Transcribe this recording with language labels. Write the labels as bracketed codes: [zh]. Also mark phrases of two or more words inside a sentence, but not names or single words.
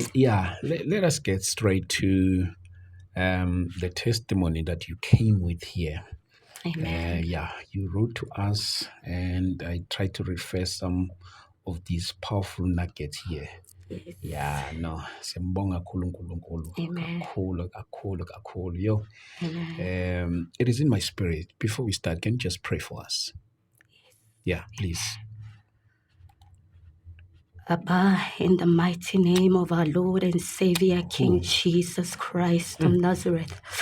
[en] Yeah, let us get straight to the testimony that you came with here. Amen. Yeah, you wrote to us, and I tried to refer some of these powerful nuggets here. Yes. Yeah, no, [zu] siyambonga kakhulu uNkulunkulu. [en] Amen. [zu] Kakhulu. [en] Yo, Amen. it is in my spirit. Before we start, can you just pray for us? Yeah, please. Abba, in the mighty name of our Lord and Savior, King Jesus Christ of Nazareth.